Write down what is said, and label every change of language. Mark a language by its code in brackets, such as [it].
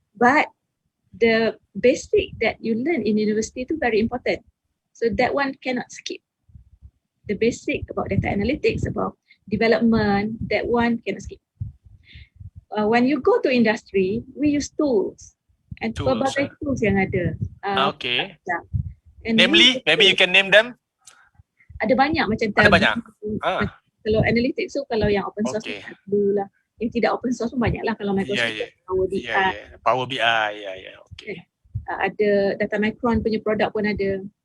[en] But the basic that you learn in university [ms] tu [en] very important. So that one cannot skip. The basic about data analytics, about development, that one cannot skip. When you go to industry, we use tools. [ms] And berbagai tools yang ada. [en] Okay. Namely, maybe you can name them? [ms] Ada banyak macam ada banyak. Kalau analytics tu, kalau yang open source dulu lah. yang tidak open source pun banyak lah. Kalau Microsoft Power BI, [en] Power BI, okay. [ms] Ada Data Micron punya produk pun ada.